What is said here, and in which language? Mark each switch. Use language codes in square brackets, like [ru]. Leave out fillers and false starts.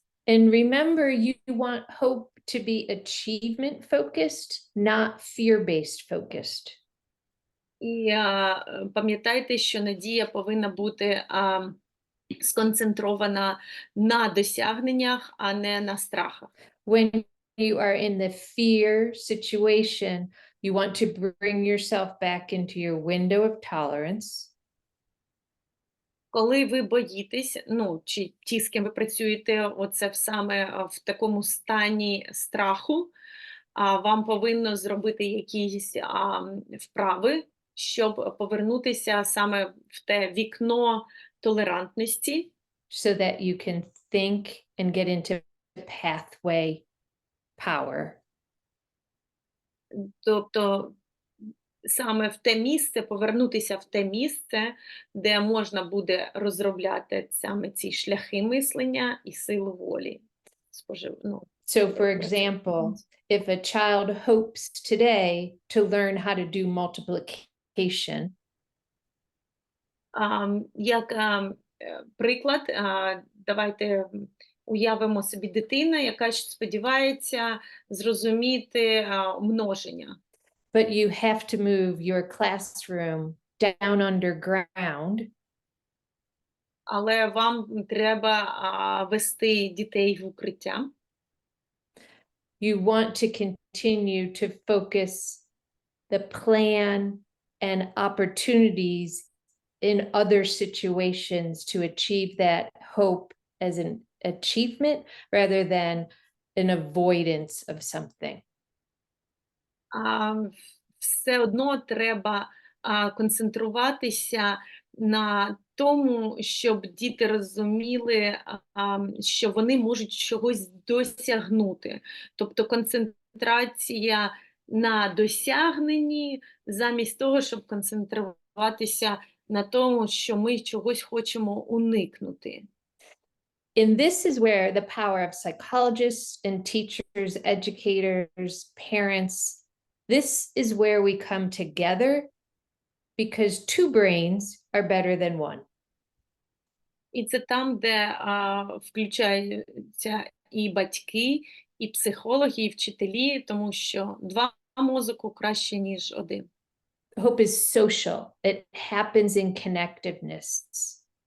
[en] And remember, you want hope to be achievement focused, not fear-based focused. [uk] І пам'ятайте, що надія повинна бути сконцентрована на досягненнях, а не на страхах. [en] When you are in the fear situation, you want to bring yourself back into your window of tolerance. [uk] Коли ви боїтесь, чи ті, з ким ви працюєте, оце саме в такому стані страху, вам повинно зробити якісь вправи, щоб повернутися саме в те вікно толерантності, [en] So that you can think and get into pathway power. [uk] тобто саме в те місце, повернутися в те місце, де можна буде розробляти саме ці шляхи мислення і силу волі. [en] So, for example, if a child hopes today to learn how to do multiplication, [uk] як приклад, давайте уявимо собі дитину, яка сподівається зрозуміти множення. [en] but you have to move your classroom down underground, [uk] Але вам треба вести дітей в укриття. [en] you want to continue to focus the plan and opportunities in other situations to achieve that hope as an achievement rather than an avoidance of something. [uk] Все одно треба концентруватися на тому, щоб діти розуміли, що вони можуть чогось досягнути. Тобто концентрація на досягненні, замість того, щоб концентруватися на тому, що ми чогось хочемо уникнути. [en] And this is where the power of psychologists and teachers, educators, parents, this is where we come together because two brains are better than one. [uk] І це там, де включаються і батьки, і психологи, і вчителі, тому що два мозку краще, ніж один. [en] Hope is social. It happens in connectiveness.